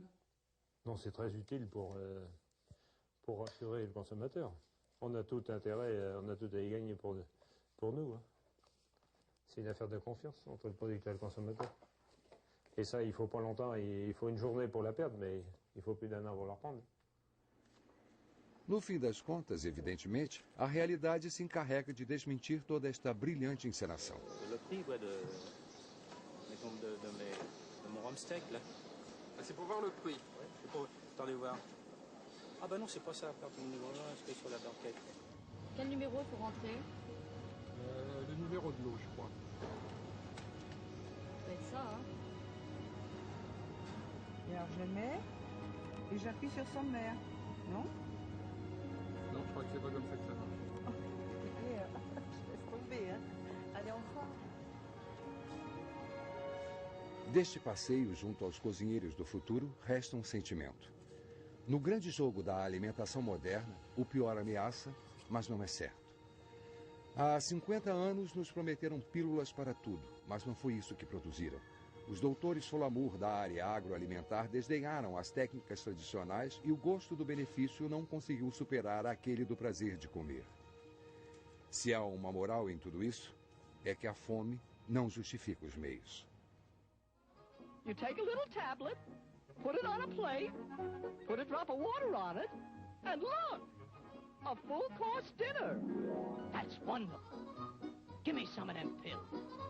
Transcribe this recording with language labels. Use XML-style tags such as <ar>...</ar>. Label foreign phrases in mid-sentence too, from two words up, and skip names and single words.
<fr>Non, c'est très utile pour rassurer le consommateur. On a tout intérêt, on a tout à y gagner pour nous. Hein. C'est une affaire de confiance entre le producteur et le consommateur. Et ça, il faut pas longtemps, il faut une journée pour la perdre, mais il faut plus d'un an pour la reprendre.</fr> <pt>No fim das contas, evidentemente, a realidade se encarrega de desmentir toda esta brilhante encenação.</pt> <fr>Le prix de mon rumsteak, là. Ah, c'est pour voir le prix. Ouais, attendez voir. Ah bah non, c'est pas ça, carte numéro 1, c'est sur la banquette. Quel numéro faut rentrer? Le numéro de l'eau, je crois. Ça va être ça, hein. Et alors je mets et j'appuie sur sommaire, non? Non, je crois que c'est pas comme ça que ça marche. Oh, écoutez, je laisse tomber, hein. Allez, on fera.</fr> <pt>Deste passeio junto aos cozinheiros do futuro, resta um sentimento. No grande jogo da alimentação moderna, o pior ameaça, mas não é certo. Há 50 anos nos prometeram pílulas para tudo, mas não foi isso que produziram. Os doutores Folamour da área agroalimentar desdenharam as técnicas tradicionais e o gosto do benefício não conseguiu superar aquele do prazer de comer. Se há uma moral em tudo isso, é que a fome não justifica os meios.</pt> <en>You take a little tablet, put it on a plate, put a drop of water on it, and look, a full-course dinner. That's wonderful. Give me some of them pills.</en>